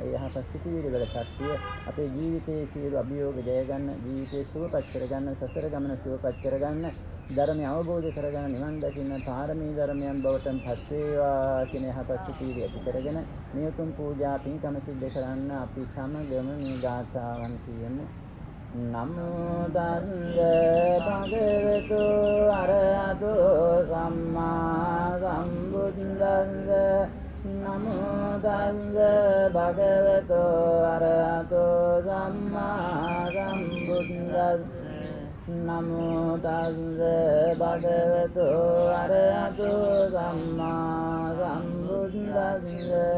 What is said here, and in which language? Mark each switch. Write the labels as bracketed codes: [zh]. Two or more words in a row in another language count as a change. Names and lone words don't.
[si] ඒ යහපත් සිතිවිලි වල ශක්තිය අපේ ජීවිතයේ සියලු අභියෝග ජය ගන්න, ජීවිතේ සුවපත් කරගන්න, සසර ගමන සුවපත් කරගන්න, ධර්මය අවබෝධ කරගන්න, නිවන් දකින්න පාරමී ධර්මයන් බවට පත් වේවා කියන යහපත් සිතිවිලි ඇති කරගෙන මේ උතුම් පූජා පින්කම සිද්ධ කරන්න අපි සමගම මේ ගාථාවන් කියමු. [pi] නමෝ තස්ස භගවතු අරහතෝ සම්මා සම්බුද්දස්ස නමෝ තස්ස භගවතු අරහතෝ සම්මා සම්බුද්දස්ස නමෝ තස්ස භගවතු අරහතෝ සම්මා සම්බුද්දස්ස